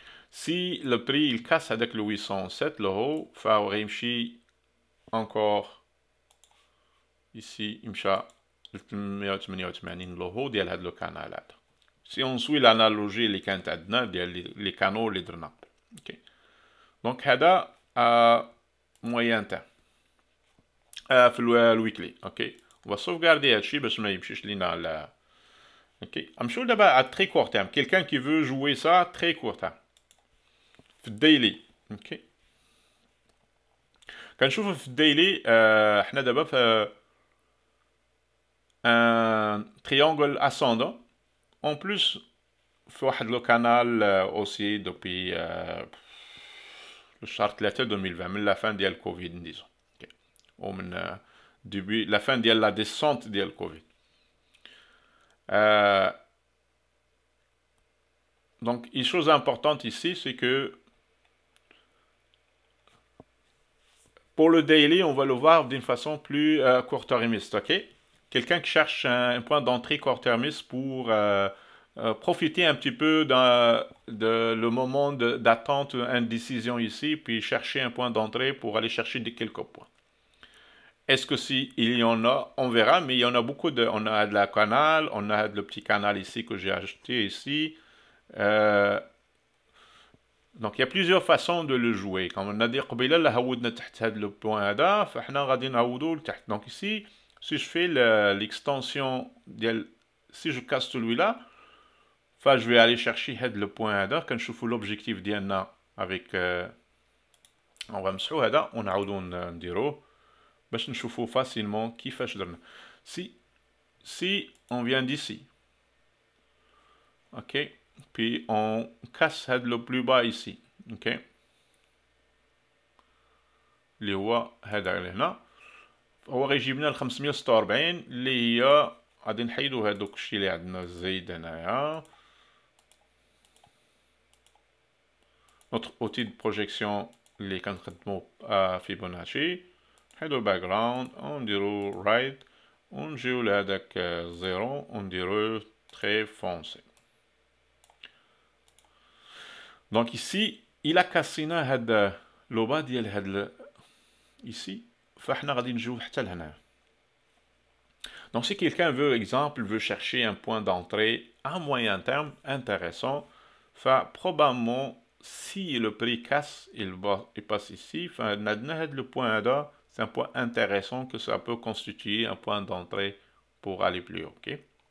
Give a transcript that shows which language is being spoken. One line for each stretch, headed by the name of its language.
French: Si le prix il casse avec le 807 le haut, il
Arabic: يمشي
French: encore ici يمشي 388 le haut
Arabic: ديال هاد لو كانال هذا.
French: Si on suit l'analogie
Arabic: اللي كانت عندنا ديال
French: les canaux
Arabic: اللي درنا.
French: OK. Donc
Arabic: هذا
French: moyen terme.
Arabic: في الويكلي. OK.
French: On va sauvegarder
Arabic: هادشي باش ما يمشيش لينا على. OK. نمشيو دابا
French: à très court terme. Quelqu'un qui veut jouer ça très court terme.
Arabic: في الديلي. OK. كنشوفوا في الديلي حنا دابا في
French: un triangle ascendant. En plus,
Arabic: في واحد لو كانال
French: aussi depuis le chart 2020 من la fin ديال Covid disons. Okay. Ou
Arabic: من
French: début la fin ديال la descente ديال Covid. Donc, une chose importante ici, c'est que pour le daily, on va le voir d'une façon plus court-termiste, ok? Quelqu'un qui cherche un point d'entrée court-termiste pour profiter un petit peu de le moment d'attente, une décision ici, puis chercher un point d'entrée pour aller chercher quelques points. Est-ce que si il y en a, on verra, mais il y en a beaucoup de... On a de la canal, on a le petit canal ici que j'ai acheté ici. Donc il y a plusieurs façons de le jouer. Comme on a dit
Arabic: قبيله اللي هودنا تحت هذا
French: le point
Arabic: هذا فاحنا غادي نعودو لتحت.
French: Donc ici, si je fais l'extension si je casse celui-là, je vais aller chercher le point
Arabic: هذا كنشوفوا
French: l'objectif ديالنا avec on va
Arabic: نمسحو هذا ونعاودو نديروه باش نشوفوا facilement كيفاش درنا.
French: Si on vient d'ici. OK. Puis on casse le plus bas ici. OK.
Arabic: اللي هو هذا اللي هنا هو غيجيبنا ل 546 اللي هي غادي نحيدو هذوك الشيء اللي عندنا الزايد هنايا.
French: notre outil de projection
Arabic: اللي كنخدمو فيبوناتشي نحيدو الباكغراوند ونديرو رايت ونجيو لهداك زيرو ونديرو
French: très foncé. Donc ici, il a cassé le bas ديال ici,
Arabic: فاحنا غادي نجيو حتى لهنا.
French: Donc si quelqu'un veut, exemple, veut chercher un point d'entrée à moyen terme intéressant, probablement si le prix casse, il passe ici, le point là, c'est un point intéressant que ça peut constituer un point d'entrée pour aller plus haut. Okay?